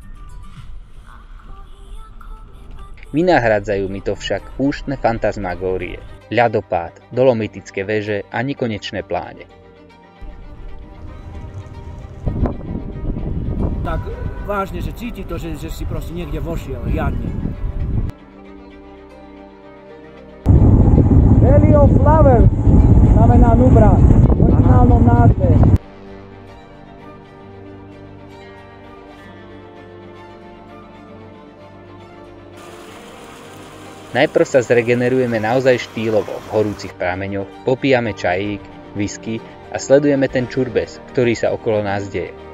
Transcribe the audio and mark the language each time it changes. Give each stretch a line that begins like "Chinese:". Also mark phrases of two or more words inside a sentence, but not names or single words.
Slovak: Vynahradzajú mi to však púštne fantasmagórie, ľadopád, dolomitické veže a nekonečné pláne. Tak vážne, že cíti to, že si proste niekde vošiel, riadne. Valley of Flowers znamená Nubra v originálnom názve. Najprv sa zregenerujeme naozaj štýlovo v horúcich prameňoch, popíjame čajík, whisky a sledujeme ten čurbes, ktorý sa okolo nás deje.